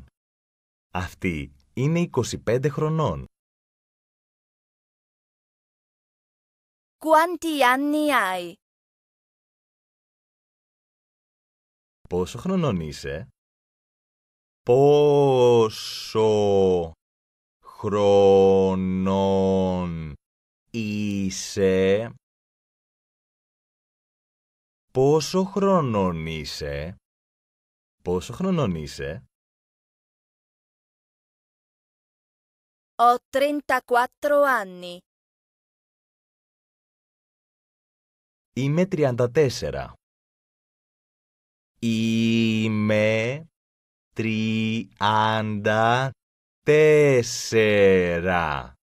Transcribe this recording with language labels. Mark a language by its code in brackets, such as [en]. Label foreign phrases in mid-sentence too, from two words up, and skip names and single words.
[el] Αυτή είναι 25 χρονών. [it] Quanti anni hai? [el] Πόσο χρονών είσαι? Πόσο χρονών είσαι? Πόσο χρονών είσαι? Πόσο χρονών είσαι? [it] Ho 34 anni. [el] Είμαι 34. Είμαι 34.